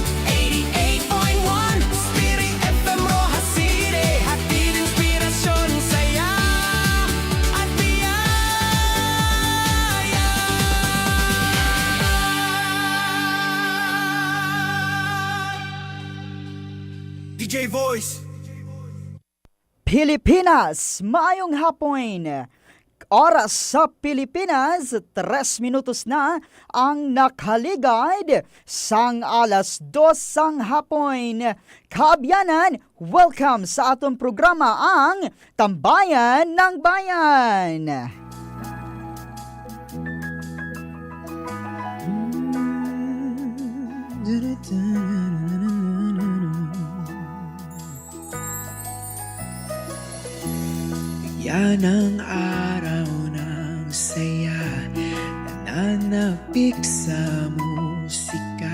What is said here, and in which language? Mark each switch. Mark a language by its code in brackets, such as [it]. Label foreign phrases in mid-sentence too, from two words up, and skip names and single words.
[tl] 88.1 Spirit FM Rojas City, hatid inspirasyon, saya at biyaya. [en] DJ Voice. [hil] Pilipinas, maayong hapon. oras sa Pilipinas, 3 minutos na ang nakaligid sang alas 2 sang hapon. Kaabyanan, welcome sa atong programa ang Tambayan ng Bayan. [tl] Yan ang araw ng saya, nananapik sa musika.